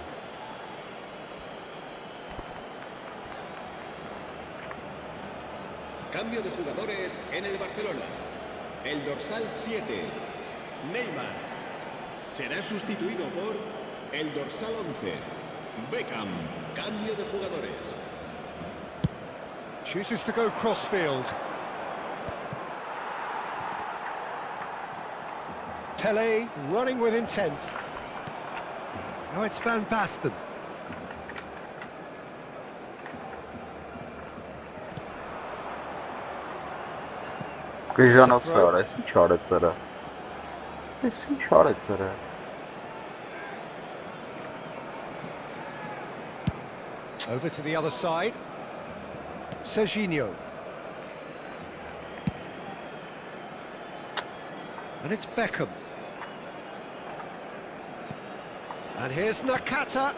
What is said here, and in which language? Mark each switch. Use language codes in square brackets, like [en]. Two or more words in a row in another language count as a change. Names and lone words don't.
[es] Cambio de jugadores en el Barcelona. El dorsal 7, Neymar, será sustituido por el dorsal 11, Beckham. Cambio de jugadores. [en] Chooses to go crossfield. Tele running with intent. Now it's Van Basten. [hy] Քիժանով սարը, ինչ արեց սրա։ Էս ինչ արեց սրա։ [en] Over to the other side. Serginho. And it's Beckham. And here's Nakata.